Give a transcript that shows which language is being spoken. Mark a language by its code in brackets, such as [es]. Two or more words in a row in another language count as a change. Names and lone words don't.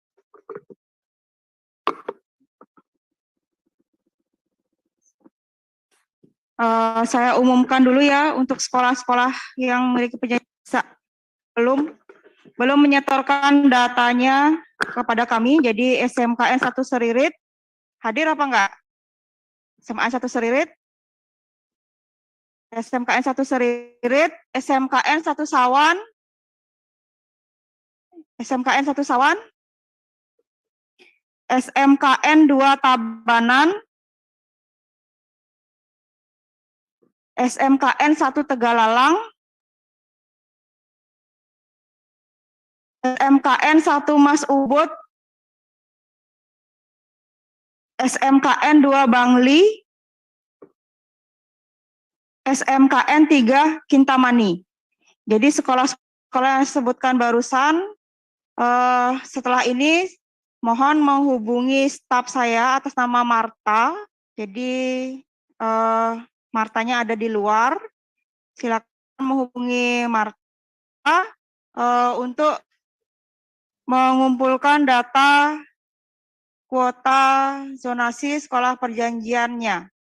[id] Saya umumkan dulu ya untuk sekolah-sekolah yang memiliki belum menyetorkan datanya kepada kami. Jadi SMKN 1 Seririt hadir apa enggak? SMKN 1 Seririt, SMKN 1 Seririt, SMKN 1 Sawan, SMKN 1 Sawan, SMKN 2 Tabanan, SMKN 1 Tegalalang, SMKN 1 Mas Ubud, SMKN 2 Bangli, SMKN 3 Kintamani. Jadi sekolah-sekolah yang disebutkan barusan, setelah ini mohon menghubungi staf saya atas nama Marta. Jadi Martanya ada di luar. Silakan menghubungi Marta untuk mengumpulkan data kuota zonasi sekolah perjanjiannya.